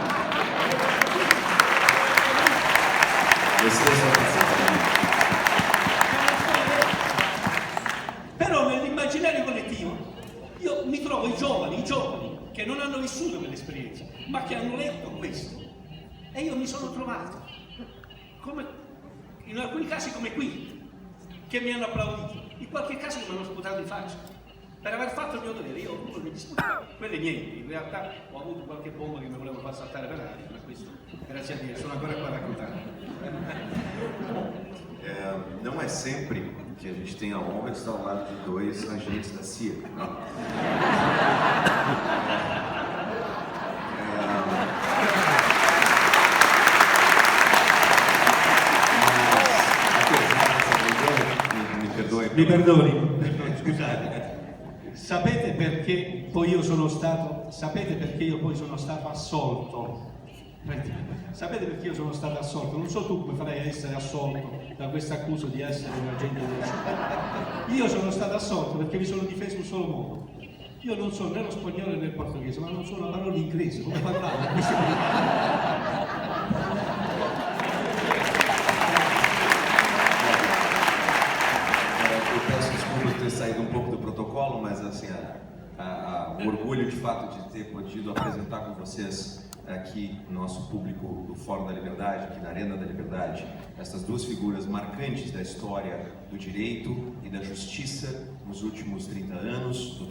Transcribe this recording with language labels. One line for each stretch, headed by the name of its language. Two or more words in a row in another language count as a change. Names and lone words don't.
Italian: Però nell'immaginario collettivo io mi trovo i giovani che non hanno vissuto quell'esperienza, ma che hanno letto questo, e io mi sono trovato, come in alcuni casi come qui, che mi hanno applaudito, in qualche caso mi hanno sputato in faccia, per aver fatto il mio dovere. Io ho avuto degli sputi, quelli niente, in realtà ho avuto qualche bomba che mi voleva far saltare per aria, ma questo, grazie a Dio, sono ancora qua a raccontare.
Portuguese: Não é sempre que a gente tem a honra de estar ao lado de dois agentes da CIA.
Italian: Mi perdoni, scusate. Sapete perché poi io sono stato assolto? Sapete perché io sono stato assolto? Non so tu come farai a essere assolto da questa accusa di essere un agente della CIA. Io sono stato assolto perché mi sono difeso in un solo modo. Io non so né lo spagnolo né il portoghese, ma non so la parola inglese, come parlare?
Portuguese: Ter saído um pouco do protocolo, mas assim, o orgulho de fato de ter podido apresentar com vocês aqui nosso público do Fórum da Liberdade, aqui na Arena da Liberdade, essas duas figuras marcantes da história do direito e da justiça nos últimos 30 anos, o Dr.